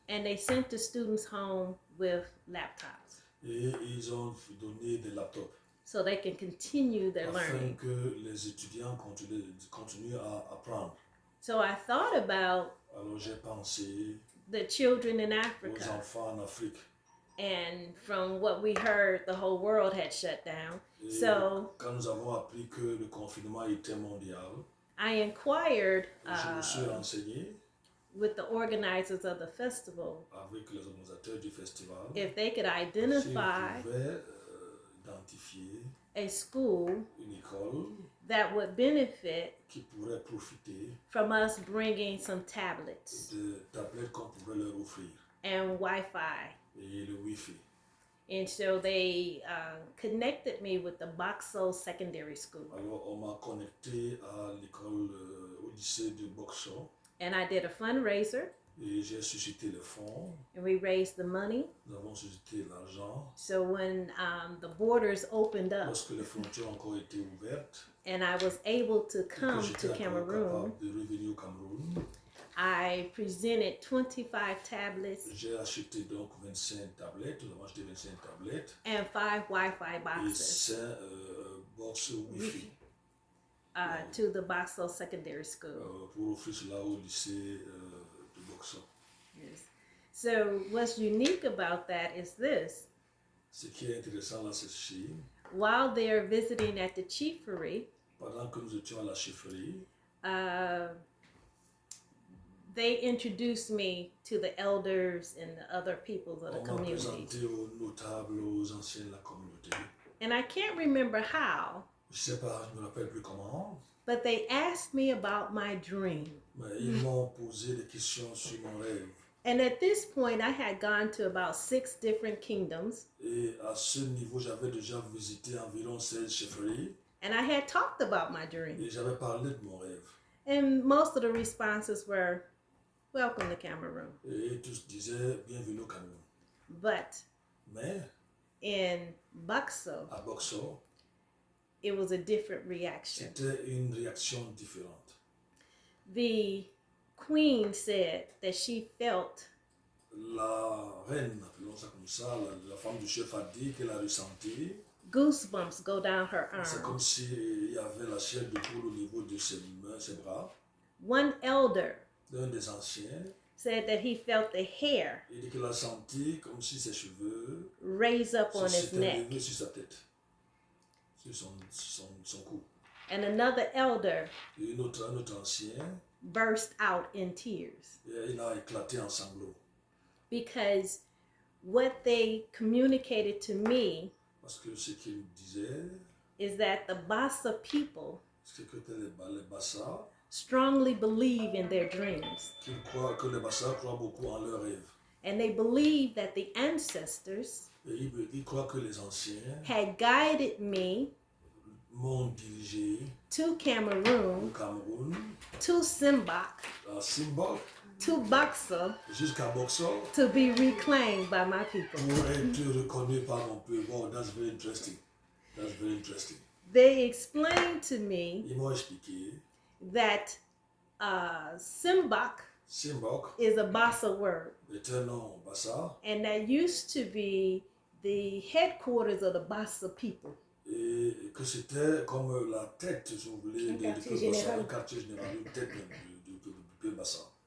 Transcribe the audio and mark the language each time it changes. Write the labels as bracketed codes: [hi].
[en] And they sent the students home with laptops. [fr] Et ils ont donné des laptops. [en] So they can continue their learning. [fr] Afin que les étudiants continuent à apprendre. [en] So I thought about [fr] Alors j'ai pensé [en] the children in Africa. [fr] Aux enfants en Afrique. [en] And from what we heard, the whole world had shut down. [fr] Et [en] so [fr] quand nous avons appris que le confinement était mondial, [en] I inquired [fr] je me suis renseigné [en] with the organizers of the festival [fr] avec les organisateurs du festival [en] if they could identify [fr] s'ils pouvaient identifier [en] a school [fr] une école [en] that would benefit [fr] qui pourrait profiter [en] from us bringing some tablets [fr] de tablettes qu'on pourrait leur offrir [en] and Wi-Fi. [fr] Et le Wi-Fi. [en] And so they connected me with the Boxo Secondary School. [fr] Alors on m'a connecté à l'école au lycée de Bokso. [en] And I did a fundraiser. [fr] Et j'ai suscité le fonds. [en] And we raised the money. [fr] Nous avons suscité l'argent. [en] So when the borders opened up, [fr] lorsque les frontières ont encore été ouvertes, [en] and I was able to come to Cameroon, [fr] de revenir au Cameroun, [en] I presented 25 tablets [fr] J'ai acheté donc 25 tablettes, nous avons acheté 25 tablettes [en] and 5 Wi-Fi [fr] et [en] boxes [fr] 5 box Wi-Fi [en] to the Boxall Secondary School. [fr] pour offrir cela au lycée de Boxer. [en] Yes. So what's unique about that is this. [fr] Ce qui est intéressant là, c'est ceci. [en] While they're visiting at the chiefery, [fr] Pendant que nous étions à la chefferie, [en] they introduced me to the elders and the other peoples of the [fr] on m'a [en] community. [fr] présenté aux notables, aux anciens de la communauté. [en] And I can't remember how, [fr] Je sais pas, je me rappelle plus comment, [en] but they asked me about my dream. [fr] mais ils m'ont posé des questions sur mon rêve. [en] And at this point, I had gone to about 6 different kingdoms. [fr] Et à ce niveau, j'avais déjà visité environ 16 chefferies. [en] And I had talked about my dream. [fr] Et j'avais parlé de mon rêve. [en] And most of the responses were, welcome to Cameroon. [fr] Et tous disaient, bienvenue au Cameroun. [en] But [fr] Mais [en] in Boxall, [fr] à Boxo, [en] it was a different reaction. [fr] c'était une réaction différente. [en] The queen said that she felt [fr] La reine, appelons ça comme ça, la femme du chef a dit qu'elle a ressenti. [en] goosebumps go down her [fr] C'est comme [en] arms. [fr] s'il y avait la chair de poule au niveau de ses mains, ses bras. [en] One elder [fr] L'un des anciens, [en] said that he felt the hair [fr] il dit qu'il a senti comme si ses cheveux [en] raise up on his [fr] s'étaient [en] neck. [fr] levés sur sa tête, sur son cou. [en] And another elder [fr] Et un autre ancien, [en] burst out in tears [fr] il a éclaté en sanglots. [en] because what they communicated to me [fr] Parce que ce qu'il disait, [en] is that the Bassa people [fr] c'est que les Bassa, [en] strongly believe in their dreams. [fr] qu'ils croient, que les Bassa croient beaucoup en leurs rêves. [en] And they believe that the ancestors [fr] Et ils croient que les anciens [en] had guided me [fr] m'ont dirigé [en] to [fr] au [en] Cameroon, [fr] Cameroun, [en] to Simbok, [fr] à Simbok, [en] to Boxall, [fr] jusqu'à Boxor, [en] to be reclaimed by my people. [fr] pour être reconnu par mon peuple. [en] Wow, that's very interesting. That's very interesting. They explained to me [fr] Ils m'ont expliqué, [en] that Simbok [fr] Simbok [en] is a Bassa word, [fr] est un nom Bassa, [en] and that used to be the headquarters of the Bassa people. [fr] et que c'était comme la tête, si vous voulez, du quartier peuple Bassa, général. un quartier général, une tête du peuple Bassa.